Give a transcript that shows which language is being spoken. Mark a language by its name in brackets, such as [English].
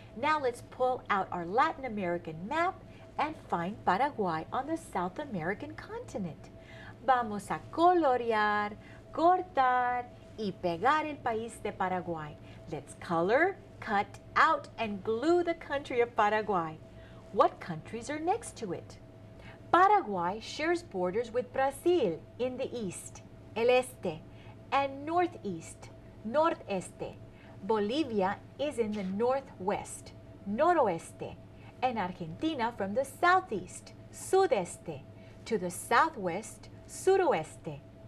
[English] Now let's pull out our Latin American map and find Paraguay on the South American continent. [Spanish] vamos a colorear, cortar y pegar el país de Paraguay. [English] Let's color, cut out, and glue the country of Paraguay. What countries are next to it? Paraguay shares borders with Brazil in the east, el este, and northeast, nordeste. Bolivia is in the northwest, noroeste, and Argentina from the southeast, sudeste, to the southwest, suroeste.